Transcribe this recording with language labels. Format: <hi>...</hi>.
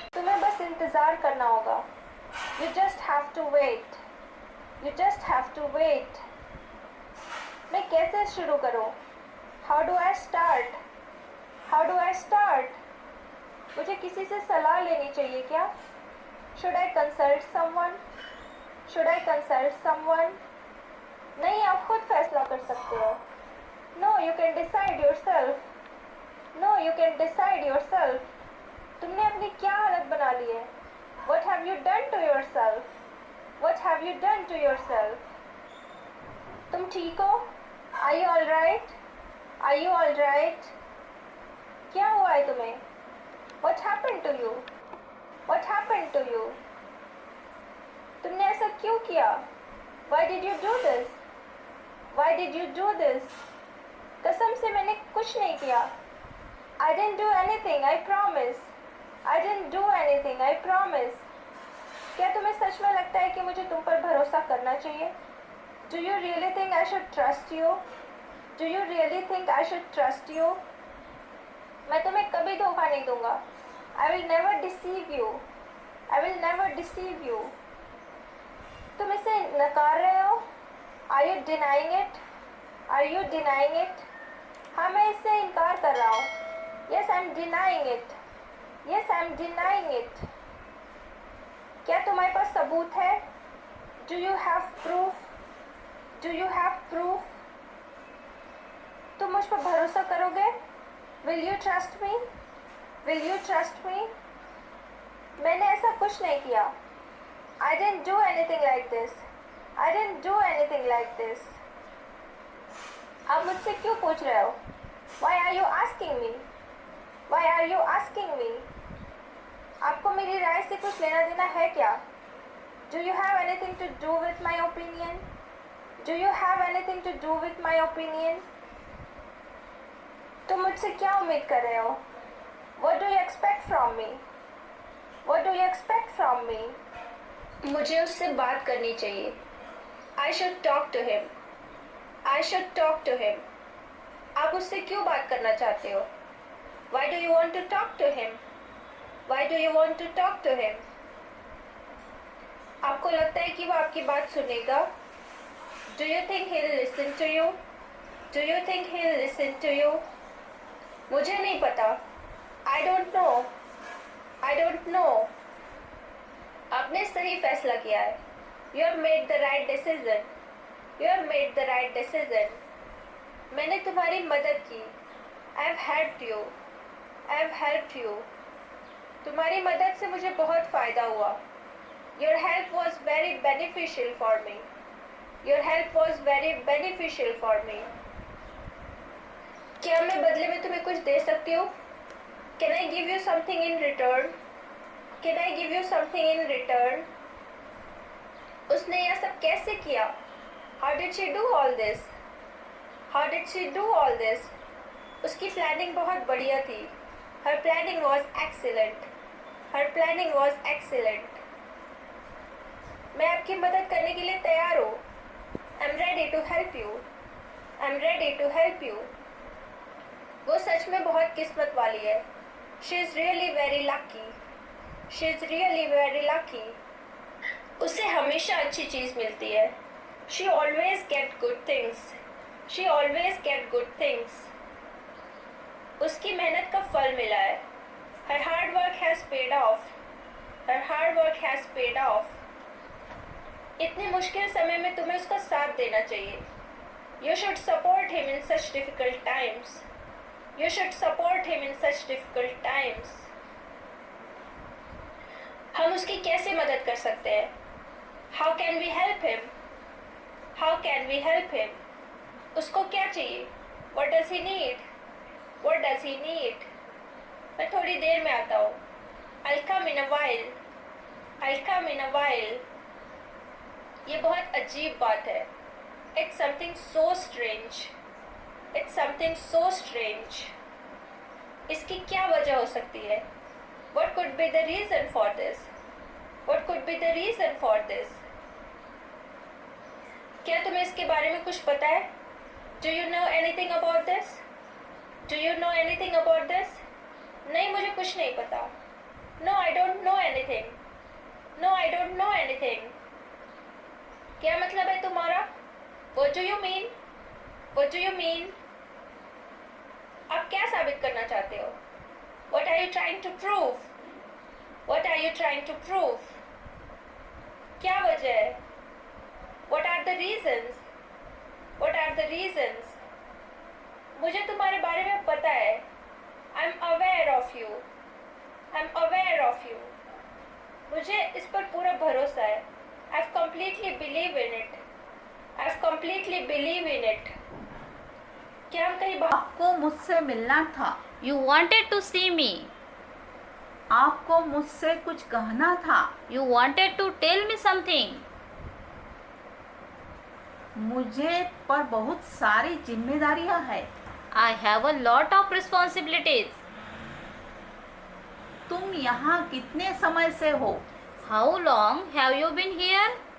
<hi>तुम्हें बस इंतज़ार करना होगा.</hi> <en>You just have to wait. You just have to wait.</en> <hi>मैं कैसे शुरू करूँ?</hi> <en>How do I start? How do I start?</en> <hi>मुझे किसी से सलाह लेनी चाहिए क्या?</hi> <en>Should I consult someone? Should I consult someone?</en> <hi>नहीं, आप खुद फैसला कर सकते हो.</hi> <en>No, you can decide yourself. No, you can decide yourself.</en> <hi>तुमने अपनी क्या हालत बना ली है?</hi> <en>What have you done to yourself? What have you done to yourself?</en> <hi>तुम ठीक हो?</hi> <en>Are you all right? Are you all right?</en> <hi>क्या हुआ है तुम्हें?</hi> <en>What happened to you? What happened to you?</en> <hi>तुमने ऐसा क्यों किया?</hi> <en>Why did you do this? Why did you do this?</en> <hi>कसम से मैंने कुछ नहीं किया.</hi> <en>I didn't do anything, I promise. I didn't do anything, I promise.</en> <hi>क्या तुम्हें सच में लगता है कि मुझे तुम पर भरोसा करना चाहिए?</hi> <en>Do you really think I should trust you? Do you really think I should trust you?</en> <hi>मैं तुम्हें कभी धोखा नहीं दूंगा.</hi> <en>I will never deceive you. I will never deceive you.</en> <hi>तुम इसे नकार रहे हो?</hi> <en>Are you denying it? Are you denying it?</en> <hi>हाँ, मैं इससे इनकार कर रहा हूँ.</hi> <en>Yes, I'm denying it. Yes, I'm denying it.</en> <hi>क्या तुम्हारे पास सबूत है?</hi> <en>Do you have proof? Do you have proof?</en> <hi>तुम मुझ पर भरोसा करोगे?</hi> <en>Will you trust me? Will you trust me?</en> <hi>मैंने ऐसा कुछ नहीं किया.</hi> <en>I didn't do anything like this. I didn't do anything like this.</en> <hi>आप मुझसे क्यों पूछ रहे हो?</hi> <en>Why are you asking me? Why are you asking me?</en> <hi>आपको मेरी राय से कुछ लेना देना है क्या?</hi> <en>Do you have anything to do with my opinion? Do you have anything to do with my opinion?</en> <hi>तुम मुझसे क्या उम्मीद कर रहे हो?</hi> <en>What do you expect from me? What do you expect from me?</en> <hi>मुझे उससे बात करनी चाहिए.</hi> <en>I should talk to him. I should talk to him.</en> <hi>आप उससे क्यों बात करना चाहते हो?</hi> <en>Why do you want to talk to him? Why do you want to talk to him?</en> <hi>आपको लगता है कि वो आपकी बात सुनेगा?</hi> <en>Do you think he'll listen to you? Do you think he'll listen to you?</en> <hi>मुझे नहीं पता.</hi> <en>I don't know. I don't know.</en> <hi>आपने सही फैसला किया है.</hi> <en>You have made the right decision. You have made the right decision.</en> <hi>मैंने तुम्हारी मदद की.</hi> <en>I have helped you. I have helped you.</en> <hi>तुम्हारी मदद से मुझे बहुत फ़ायदा हुआ.</hi> <en>Your help was very beneficial for me. Your help was very beneficial for me.</en> <hi>क्या मैं बदले में तुम्हें कुछ दे सकती हूँ?</hi> <en>Can I give you something in return? Can I give you something in return?</en> <hi>उसने यह सब कैसे किया?</hi> <en>How did she do all this? How did she do all this?</en> <hi>उसकी प्लानिंग बहुत बढ़िया थी.</hi> <en>Her planning was excellent. Her planning was excellent.</en> <hi>मैं आपकी मदद करने के लिए तैयार हूँ.</hi> <en>I'm ready to help you. I'm ready to help you.</en> <hi>वो सच में बहुत किस्मत वाली है.</hi> <en>She is really very lucky. She is really very lucky.</en> <hi>उसे हमेशा अच्छी चीज़ मिलती है.</hi> <en>She always get good things. She always get good things.</en> <hi>उसकी मेहनत का फल मिला है.</hi> <en>Her hard work has paid off. Her hard work has paid off.</en> <hi>इतने मुश्किल समय में तुम्हें उसका साथ देना चाहिए.</hi> <en>You should support him in such difficult times. You should support him in such difficult times.</en> <hi>हम उसकी कैसे मदद कर सकते हैं?</hi> <en>How can we help him? How can we help him?</en> <hi>उसको क्या चाहिए?</hi> <en>What does he need? What does he need?</en> <hi>मैं थोड़ी देर में आता हूँ.</hi> <en>I'll come in a while. I'll come in a while.</en> <hi>ये बहुत अजीब बात है.</hi> <en>It's something so strange. It's something so strange.</en> <hi>इसकी क्या वजह हो सकती है?</hi> <en>What could be the reason for this? What could be the reason for this?</en> <hi>क्या तुम्हें इसके बारे में कुछ पता है?</hi> <en>Do you know anything about this? Do you know anything about this?</en> <hi>नहीं, मुझे कुछ नहीं पता.</hi> <en>No, I don't know anything. No, I don't know anything.</en> <hi>क्या मतलब है तुम्हारा?</hi> <en>What do you mean? What do you mean?</en> <hi>आप क्या साबित करना चाहते हो?</hi> <en>What are you trying to prove? What are you trying to prove?</en> <hi>क्या वजह है?</hi> <en>What are the reasons? What are the reasons?</en> <hi>मुझे तुम्हारे बारे में पता है.</hi> <en>I'm aware of you. I'm aware of you.</en> <hi>मुझे इस पर पूरा भरोसा है.</hi> <en>I've completely believe in it. I've completely believe in it.</en> <hi>क्या हम कहीं आपको मुझसे मिलना था.</hi> <en>You wanted to see me.</en> <hi>आपको मुझसे कुछ कहना था.</hi> <en>You wanted to tell me something.</en> <hi>मुझे पर बहुत सारी जिम्मेदारियां हैं.</hi> <en>I have a lot of responsibilities.</en> <hi>तुम यहाँ कितने समय से हो?</hi> <en>How long have you been here?</en>